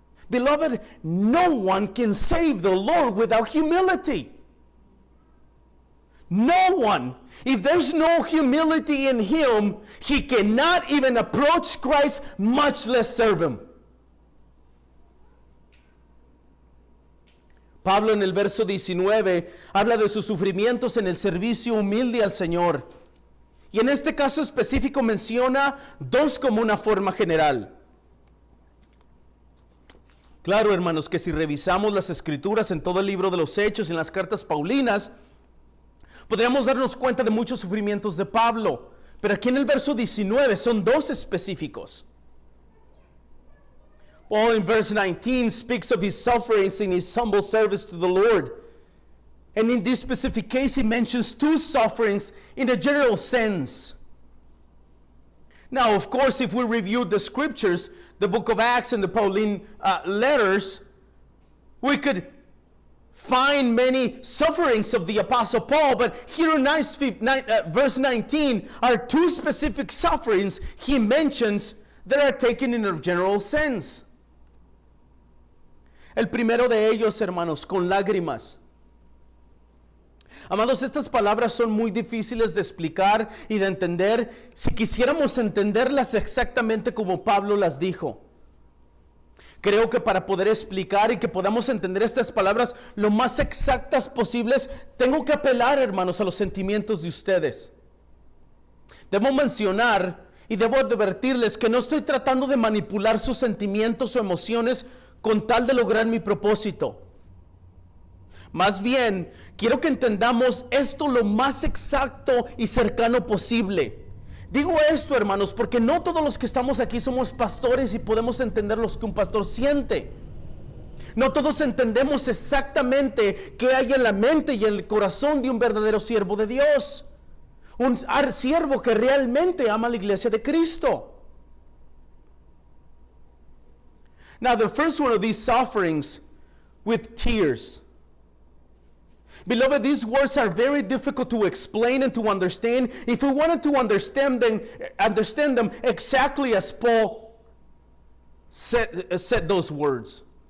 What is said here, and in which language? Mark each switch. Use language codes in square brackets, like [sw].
[en] Beloved, no one can save the Lord without humility. No one. If there's no humility in him, he cannot even approach Christ, much less serve him. [es] Pablo en el verso 19 habla de sus sufrimientos en el servicio humilde al Señor. Y en este caso específico menciona dos como una forma general. Claro, hermanos, que si revisamos las escrituras en todo el libro de los Hechos y en las cartas paulinas, podríamos darnos cuenta de muchos sufrimientos de Pablo. Pero aquí en el verso 19 son dos específicos. [en] Paul in verse 19 speaks of his sufferings in his humble service to the Lord. And in this specific case, he mentions two sufferings in a general sense. Now, of course, if we review the scriptures, the book of Acts and the Pauline letters, we could find many sufferings of the Apostle Paul, but here in verse 19 are two specific sufferings he mentions that are taken in a general sense. [es] El primero de ellos, hermanos, con lágrimas. Amados, estas palabras son muy difíciles de explicar y de entender si quisiéramos entenderlas exactamente como Pablo las dijo. Creo que para poder explicar y que podamos entender estas palabras lo más exactas posibles, tengo que apelar, hermanos, a los sentimientos de ustedes. Debo mencionar y debo advertirles que no estoy tratando de manipular sus sentimientos o emociones con tal de lograr mi propósito. Más bien, quiero que entendamos esto lo más exacto y cercano posible. Digo esto, hermanos, porque no todos los que estamos aquí somos pastores y podemos entender lo que un pastor siente. No todos entendemos exactamente qué hay en la mente y en el corazón de un verdadero siervo de Dios. Un siervo que realmente ama a la iglesia de Cristo. [en] Now, the first one of these sufferings with tears. Beloved, these words are very difficult to explain and to understand. If we wanted to understand them exactly as Paul said those words.